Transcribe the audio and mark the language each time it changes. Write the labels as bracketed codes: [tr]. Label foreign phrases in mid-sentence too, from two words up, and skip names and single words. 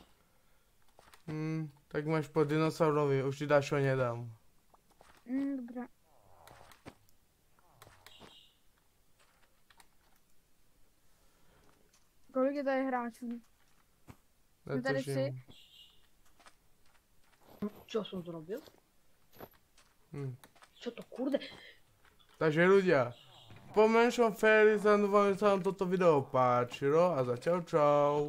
[cs] Tak máš po dinosaurovi, už ti dalšího nedám. Dobré. Kolik je tady hráčů? Jsme tady 3. [sk] Čo som zrobil? Čo to kurde? Takže ľudia, po menšom Fairy sa vám toto video páčilo a zatiaľ čau.